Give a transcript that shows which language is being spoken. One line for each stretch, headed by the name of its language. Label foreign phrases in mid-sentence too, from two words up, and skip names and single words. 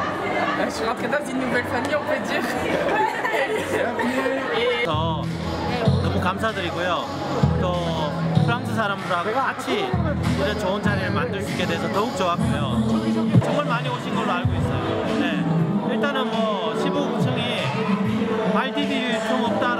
French: Je suis rentrée dans une nouvelle famille, on peut dire.
Korean: 너무 감사드리고요. 또 프랑스 사람들하고 같이 이런 좋은 자리를 만들 수 있게 돼서 더욱 좋았고요. 정말 많이 오신 걸로 알고 있어요. 네. 일단은 뭐 15구청이 말디디 유튜브